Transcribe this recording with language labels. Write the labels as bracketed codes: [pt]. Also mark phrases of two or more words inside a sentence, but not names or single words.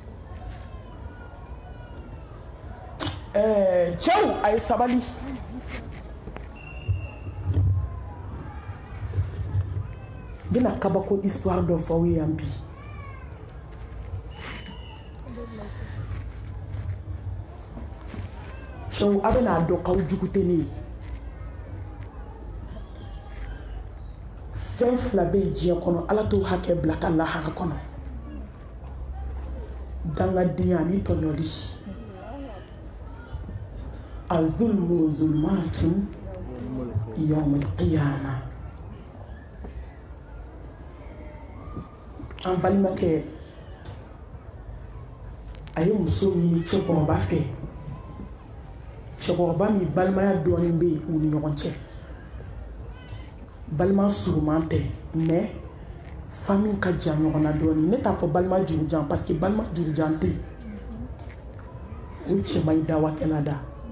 [bm] cɛw a ye sabali bɛna kabako histoire dɔ fɔ aw ye yan bi cɛw a bɛna dɔn k'aw jugu tɛ ne ye fɛn fila bɛ yen diɲɛ kɔnɔ ala t'o hakɛ bila ka lahara kɔnɔ dangadenya ani tɔɲɔli [ar] الظلم ظلمات يوم القيامة [bm] an balimakɛ a ye muso ɲini cɛkɔrɔba fɛ cɛkɔrɔba min balimaya dɔɔnin bɛ yen u ni ɲɔgɔn cɛ balima suruman tɛ [fr] mais famille [bm] ka jan ɲɔgɔn na dɔɔnin ne t'a fɔ balima jurujan [fr] parce que [bm] balima jurujan tɛ yen o cɛ ma ɲi dawakɛla da